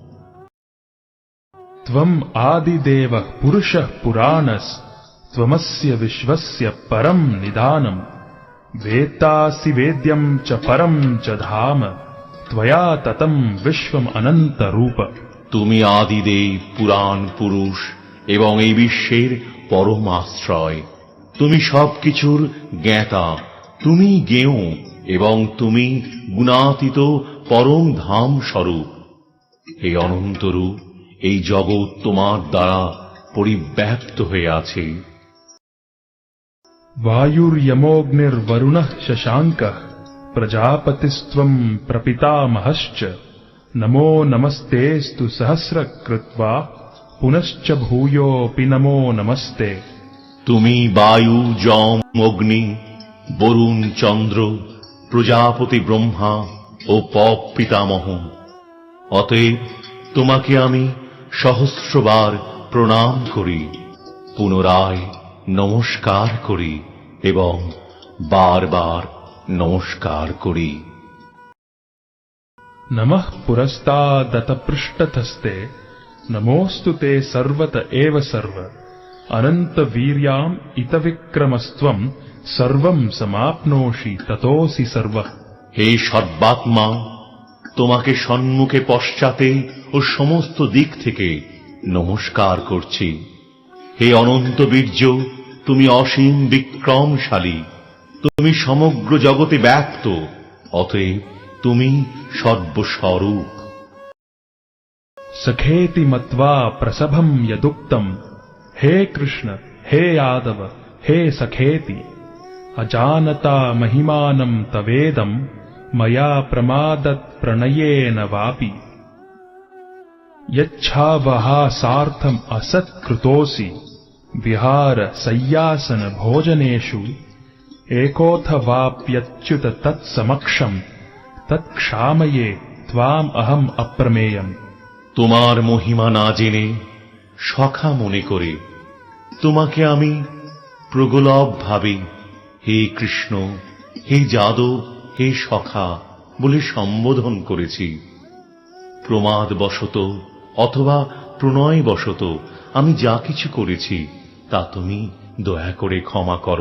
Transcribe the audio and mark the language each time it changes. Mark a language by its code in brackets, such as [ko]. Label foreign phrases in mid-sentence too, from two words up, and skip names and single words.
[sa] त्वं आदिदेवः पुरुषः पुराणस् त्वमस्य विश्वस्य परं निधानम् वेत्तासि वेद्यं च परं च धाम त्वया ततं विश्वम् अनंत रूप। [bn] তুমি আদিদেব, পুরাণ পুরুষ এবং এই বিশ্বের পরম আশ্রয়। তুমি সবকিছুর জ্ঞাতা, তুমি জ্ঞেয় এবং তুমি গুণাতীত পরম ধাম স্বরূপ। হে অনন্ত রূপ, এই জগৎ তোমার দ্বারা পরিব্যাপ্ত হয়ে আছে। [sa] वायुर्यमोऽग्निर्वरुणः शशाङ्कः प्रजापतिस्त्वं प्रपितामहश्च नमो नमस्तेऽस्तु सहस्रकृत्वा पुनश्च भूयोऽपि नमो नमस्ते। [bn] তুমি বায়ু, যম, অগ্নি, বরুণ, চন্দ্র, প্রজাপতি ব্রহ্মা ও পপ পিতামহ। অতএব তোমাকে আমি সহস্রবার প্রণাম করি, পুনরায় নমস্কার করি এবং বারবার নমস্কার করি। [sa] नमः पुरस्तादत पृष्ठतस्ते नमोऽस्तु ते सर्वत एव सर्व अनंत वीर्याम् इत विक्रमस्त्वं सर्वं समाप्नोषि ततोऽसि सर्वः। [bn] হে সর্বাত্মা, তোমাকে সম্মুখে পশ্চাতে ও সমস্ত দিক থেকে নমস্কার করছি। হে অনন্ত বীর্য, তুমি অসীম বিক্রমশালী, তুমি সমগ্র জগতে ব্যাপ্ত, অতএব তুমি সর্বস্বরূপ। [sa] सखेति मत्वा प्रसभं यदुक्तम् हे कृष्ण हे यादव हे सखेति अजानता महिमानं तवेदं मया प्रमादत् प्रणयेन वापि यच्छावहासार्थम् असत्कृतोऽसि विहार सय्यासन भोजनेषु एकोऽथवाप्यच्युत तत्समक्षम् तत्क्षामये त्वाम् अहम् अप्रमेयम्। [bn] তোমার মহিমা না জেনে সখা মনে করে তোমাকে আমি প্রগলভ ভাবে হে কৃষ্ণ, হে যাদব, হে সখা বলে সম্বোধন করেছি। প্রমাদবশত অথবা প্রণয়বশত আমি যা কিছু করেছি তা তুমি দয়া করে ক্ষমা করো।